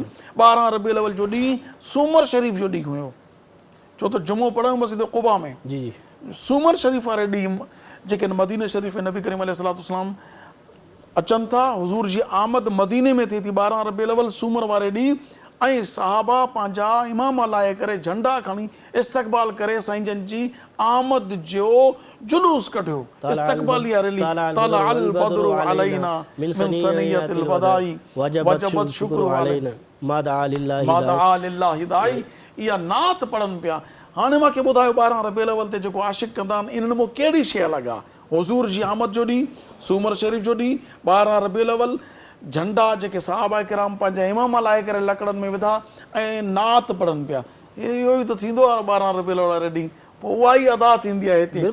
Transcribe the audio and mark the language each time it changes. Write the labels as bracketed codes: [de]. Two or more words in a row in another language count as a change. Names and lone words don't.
[sd] 12 रबीउल अव्वल जो ॾींहुं सूमर शरीफ़ जो ॾींहुं हुयो, छो त जुमो पढ़ियो मस्जिद क़ुबा में, सूमर शरीफ़ वारे ॾींहुं जेके मदीने शरीफ़ में नबी करीम अलैहिस्सलाम अचनि था, हुज़ूर जी आमद मदीने में थिए थी 12 रबीउल अव्वल सूमर वारे ॾींहुं, ऐं सहाबा पंहिंजा इमाम लाहे करे झंडा खणी इस्तक़बाल करे साईं जन जी आमद जो जुलूस कढियो, इस्तक़बालिया रैली, [ar] طلع البدر علينا من ثنيات الوداع وجب الشكر علينا ما دعا لله داع, [sd] इहा नात पढ़नि पिया। हाणे मूंखे ॿुधायो 12 रबीउल अव्वल ते जेको आशिक़ कंदा आहिनि, इन्हनि में कहिड़ी शइ अलॻि आहे? हुज़ूर जी आमद जो ॾींहुं, सूमर शरीफ़ जो ॾींहुं, 12 रबीउल अव्वल, झंडा जेके सहाबा किराम पंहिंजा इमाम लाहे करे लकड़नि में विधा ऐं नात पढ़नि पिया, इहो ई त थींदो आहे 12 रबीउल अव्वल वारे ॾींहुं, पोइ उहा ई अदा थींदी आहे हिते।